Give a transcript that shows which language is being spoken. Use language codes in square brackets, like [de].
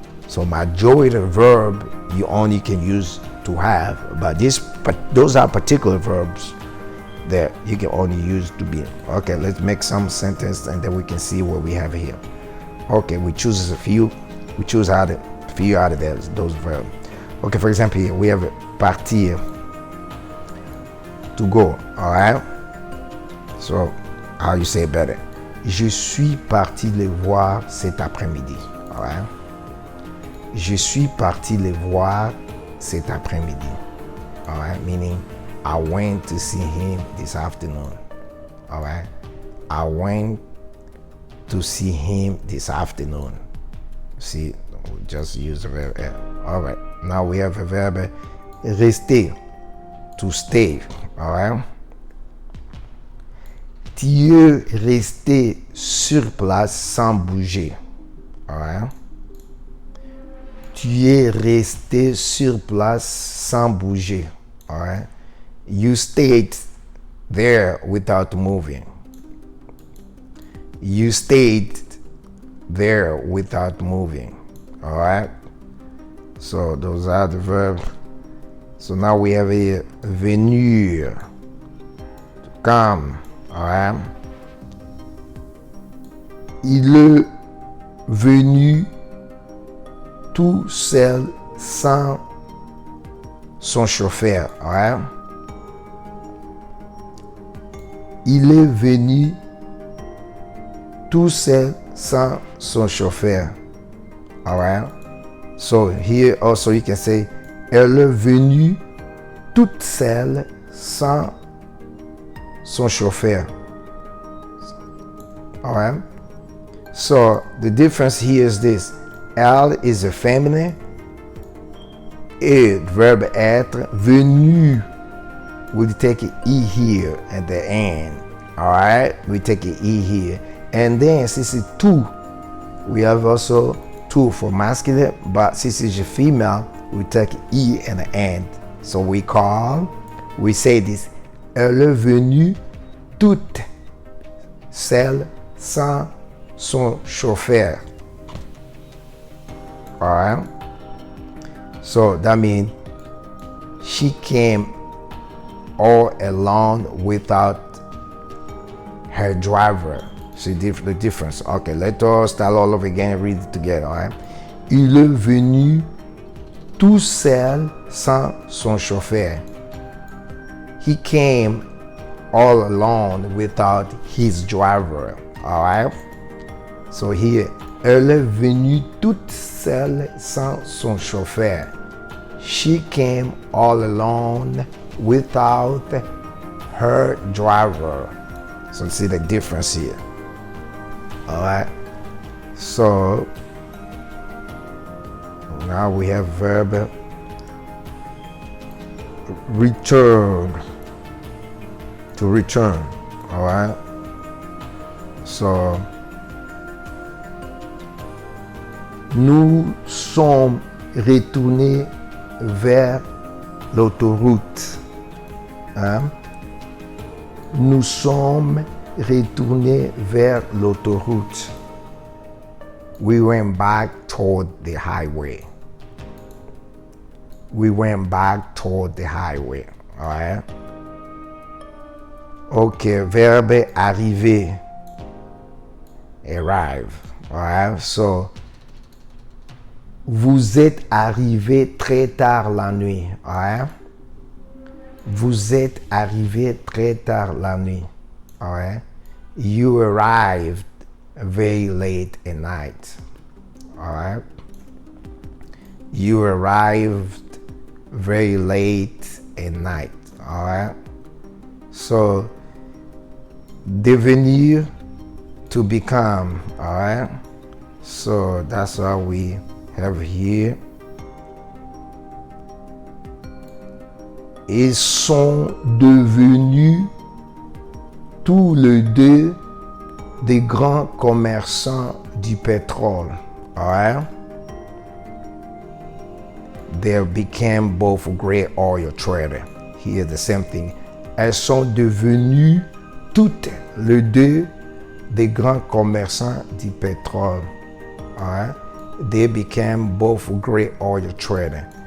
[en] So majority of verb you only can use to have, but those are particular verbs that you can only use to be. Okay, let's make some sentence and then we can see what we have here. Okay, we choose a few. We choose a few out of those verbs. Okay, for example, here we have partir, to go. All right. So how you say it better? [fr] Je suis parti les voir cet après-midi. [en] All right. [fr] Je suis parti les voir cet après-midi. [en] All right, meaning I went to see him this afternoon. All right, I went to see him this afternoon. See, we just use the verb. All right, now we have a verb rester, to stay. All right. [fr] Tu es resté sur place sans bouger. [en] All right. [fr] Tu es resté sur place sans bouger. [en] All right. You stayed there without moving. You stayed there without moving. All right. So those are the verbs. So now we have a venir, to come. All right. [fr] Il est venu tout seul sans son chauffeur. All right. Il est venu tout seul sans son chauffeur. [en] All right. So here also you can say [fr] elle est venue toute seule sans son chauffeur. [en] All right. So the difference here is this: elle is a feminine, et verb être, venu, we take an E here at the end. All right, we take an E here, and then since it's two, we have also two for masculine, but since it's a female, we take E at the end. So we say this: [fr] elle est venue toute seule sans son chauffeur. [en] All right. So that means she came all alone without her driver. See the difference. Okay, let us start all over again and read it together. All right. [fr] Il est venu tout seul sans son chauffeur. [en] He came all alone without his driver. All right. So here, [fr] elle est venue toute seule sans son chauffeur. [en] She came all alone without her driver. So see the difference here. All right. So now we have verb return, to return. All right. [fr] So nous sommes retournés vers l'autoroute. Hein? Nous sommes retournés vers l'autoroute. [en] We went back toward the highway. We went back toward the highway. All right. Okay, verbe arriver. Arrive. All right. [fr] So, vous êtes arrivé très tard la nuit. [en] All right. [fr] Vous êtes arrivé très tard la nuit. [en] All right. You arrived very late at night. All right. You arrived very late at night. All right. So, devenir, to become. All right. So that's what we have here. [fr] Ils sont devenus tous les deux des grands commerçants du pétrole. [en] All right? They became both great oil traders. Here the same thing. [fr] Elles sont devenues toutes les deux des grands commerçants du pétrole. [en] All right? They became both great oil traders.